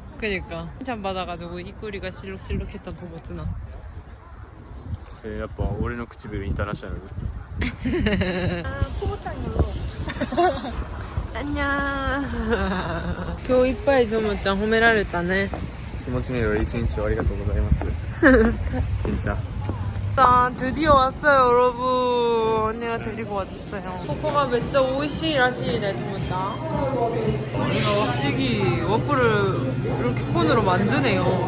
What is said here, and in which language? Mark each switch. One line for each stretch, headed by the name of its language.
Korean: 그니까 칭찬 받아가지고 입꼬리가 실룩실룩했던 도모츠나.
Japanese: やっぱ俺の唇インターナショナル。
Korean: 포모짱으로. 안녕.
Japanese: 今日いっぱいトモちゃん褒められたね。気持ちの良い一日をありがとうございます。
Korean: 진짜. 일단 드디어 왔어요 여러분. 언니가 데리고 왔어요. 코코가 진짜
Japanese: 오이시라시네
Korean: 진짜. 언니가 확실히 와플을 이렇게 콘으로 만드네요.